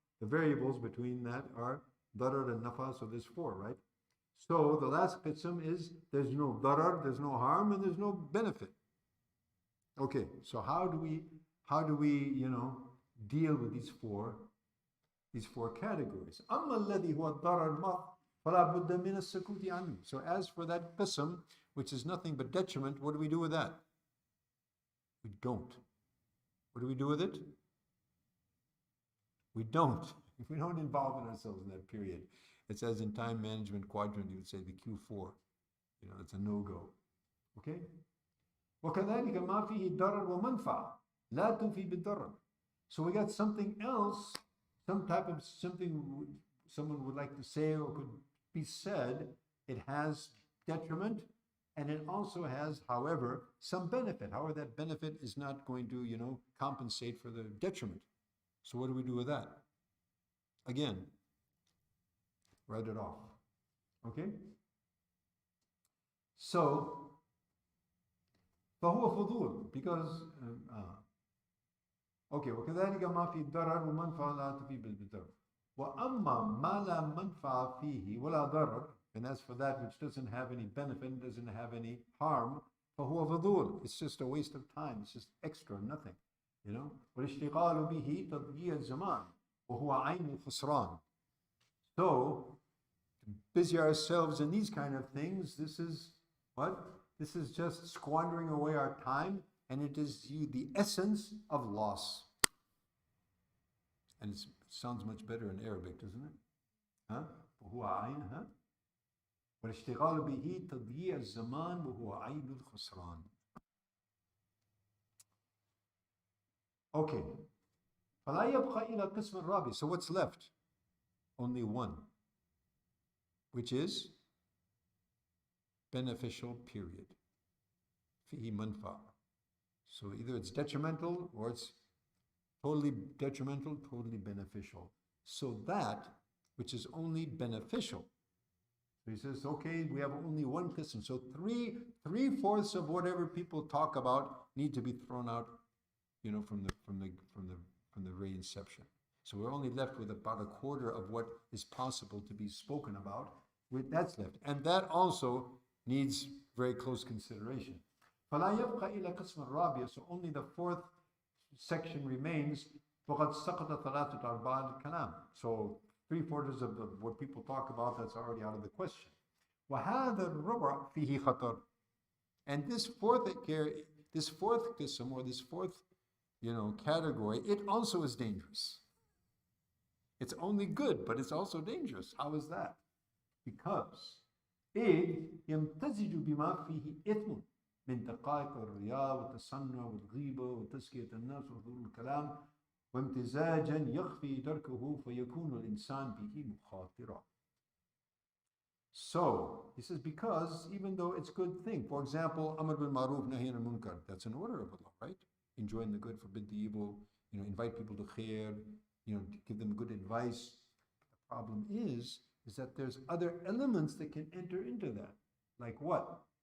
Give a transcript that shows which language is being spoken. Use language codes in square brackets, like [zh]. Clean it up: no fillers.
[en] The variables between that are darar and nafa, so there's four, right? So the last qism is there's no darar, there's no harm, and there's no benefit. Okay, so how do we, you know, deal with these four these four categories. [ar] أما الذي هو الضرر المحض فلا بد من السكوت عنه. [en] So as for that qism, which is nothing but detriment, what do we do with that? We don't. What do we do with it? We don't. We don't involve ourselves in that period. It's as in time management quadrant, you would say the Q4. You know, it's a no-go. Okay? [ar] وكذلك ما فيه ضرر ومنفعة لا تفي بالضرر. [en] So we got something else, some type of something someone would like to say or could be said. It has detriment and it also has, however, some benefit. However, that benefit is not going to, you know, compensate for the detriment. So what do we do with that? Again, write it off. Okay? So, [ar] فهو فضول [en] because okay, [ar] وكذلك ما في ضرر ومنفعة لا تفي بالضرر. وأما ما لا منفعة فيه ولا ضرر, [en] and as for that which doesn't have any benefit, doesn't have any harm, [ar] فهو فضول. [en] It's just a waste of time. It's just extra, nothing. You know. [ar] والاشتغال به تضييع الزمان وهو عين الخسران. [en] So, to busy ourselves in these kind of things, this is what? This is just squandering away our time, and it is the essence of loss. And it sounds much better in Arabic, doesn't it? Huh? [ar] وهو عين, [en] huh? [ar] والاشتغال به تضييع الزمان وهو عين الخسران. [en] Okay. [ar] فلا يبقى إلى القسم الرابع. [en] So what's left? Only one, which is beneficial period. [ar] فيه منفعة. [en] So either it's detrimental or it's totally detrimental, totally beneficial. So that which is only beneficial. So he says, okay, we have only one qism. So three-fourths of whatever people talk about need to be thrown out, you know, from the very inception. So we're only left with about a quarter of what is possible to be spoken about. That's left. And that also needs very close consideration. [ar] فلا يبقى إلى قسم الرابع. [en] So only the fourth section remains. [ar] وقد سقط ثلاثة أرباع الكلام. [en] So three-fourths of what people talk about, that's already out of the question. [ar] وهذا الربع فيه خطر. [en] And this fourth qism, or this fourth, you know, category, it also is dangerous. It's only good, but it's also dangerous. How is that? Because [ar] إذ يمتزج بما فيه إثم من دقائق الرياء والتصنع والغيبة وتزكية النفس وفضول الكلام وامتزاجا يخفي دركه فيكون الإنسان به مخاطرا. [en] So, he says, because even though it's a good thing, for example, Amr bil Ma'ruf, Nahi anil Munkar, that's an order of Allah, right? Enjoin the good, forbid the evil, you know, invite people to khair, you know, give them good advice. The problem is that there's other elements that can enter into that. Like what?